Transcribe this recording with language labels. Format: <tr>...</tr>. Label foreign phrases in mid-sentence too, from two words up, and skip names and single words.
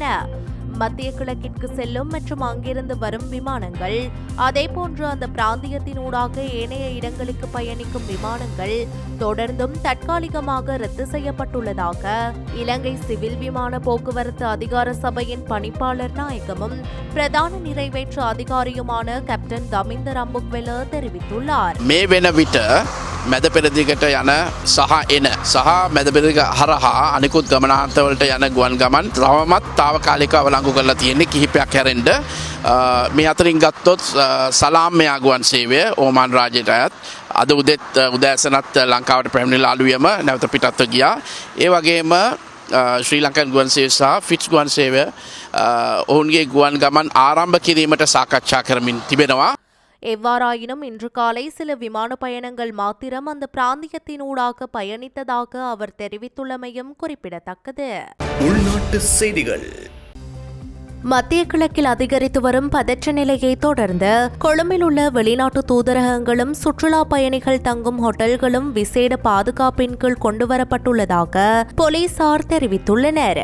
<ta>மத்திய கிழக்கிற்கு செல்லும் மற்றும் அங்கிருந்து வரும் விமானங்கள், அதேபோன்று அந்த பிராந்தியத்தினூடாக ஏனைய இடங்களுக்கு பயணிக்கும் விமானங்கள் தொடர்ந்தும் தற்காலிகமாக ரத்து செய்யப்பட்டுள்ளதாக இலங்கை சிவில் விமான போக்குவரத்து அதிகார சபையின் பணிப்பாளர் நாயகமும் பிரதான நிறைவேற்று அதிகாரியுமான கேப்டன் தமிந்த ரம்புக்வெல தெரிவித்துள்ளார்.</ta> <si>මේ වෙන විට මැද පෙරදිගට යන සහ එන සහ මැද පෙරදිග හරහා අනිකුත් ගමනාන්තවලට යන ගුවන් ගමන් තවමත් තාවකාලිකව අවලංගු කරලා තියෙන්නේ කිහිපයක් හැරෙන්න. මේ අතරින් ගත්තොත් සලාම් මෙයා ගුවන් සේවය ඕමාන් රාජ්‍යයට අයත් අද උදෙත් උදෑසනත් ලංකාවට පැමිණිලා අලුයම නැවත පිටත්ව ගියා. ඒ වගේම ශ්‍රී ලංකන් ගුවන් සේවය සහ ෆිට්ස් ගුවන් සේවය ඔවුන්ගේ ගුවන් ගමන් ආරම්භ කිරීමට සාකච්ඡා කරමින් තිබෙනවා.</si> <ta>எவ்வாறாயினும் இன்று காலை சில விமான பயணங்கள் மாத்திரம் அந்த பிராந்தியத்தினூடாக பயணித்ததாக அவர் தெரிவித்துள்ளமையும் குறிப்பிடத்தக்கது. உள்நாட்டு செய்திகள். மத்திய கிழக்கில் அதிகரித்து வரும் பதற்ற நிலையை தொடர்ந்து கொழும்பில் உள்ள வெளிநாட்டு தூதரகங்களும் சுற்றுலா பயணிகள் தங்கும் ஹோட்டல்களும் விசேட பாதுகாப்பின் கீழ் கொண்டுவரப்பட்டுள்ளதாக போலீசார் தெரிவித்துள்ளனர்.</ta>